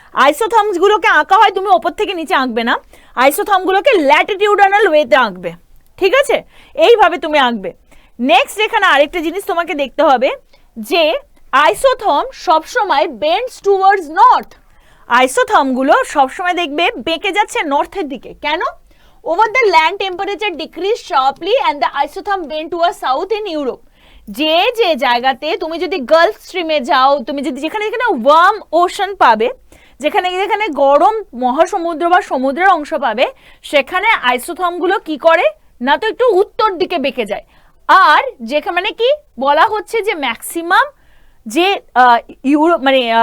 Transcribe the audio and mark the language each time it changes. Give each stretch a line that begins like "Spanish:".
Bangla: আইসোথর্মসগুলোকে আঁকা হয়, তুমি ওপর থেকে নিচে আঁকবে না, আইসোথর্মগুলোকে ল্যাটিটিউডানাল ওয়েতে আঁকবে, ঠিক আছে? এইভাবে তুমি আঁকবে। নেক্সট এখানে আরেকটা জিনিস তোমাকে দেখতে হবে যে আইসোথর্ম সবসময়
English: Bends towards north.
Bangla: আইসোথর্মগুলো সবসময় দেখবে বেঁকে যাচ্ছে নর্থের দিকে। কেন?
English: Over the land temperature decreased sharply and the isotherm bent towards south in Europe.
Bangla: যে যে জায়গাতে তুমি যদি গালফ স্ট্রিমে যাও, তুমি যদি যেখানে যেখানে ওয়ার্ম ওশান পাবে, যেখানে যেখানে গরম মহাসমুদ্র বা সমুদ্রের অংশ পাবে, সেখানে আইসোথর্মগুলো কি করে না, তো একটু উত্তর দিকে বেঁকে যায়। আর যেখানে মানে কি বলা হচ্ছে যে ম্যাক্সিমাম যে ইউরোপ মানে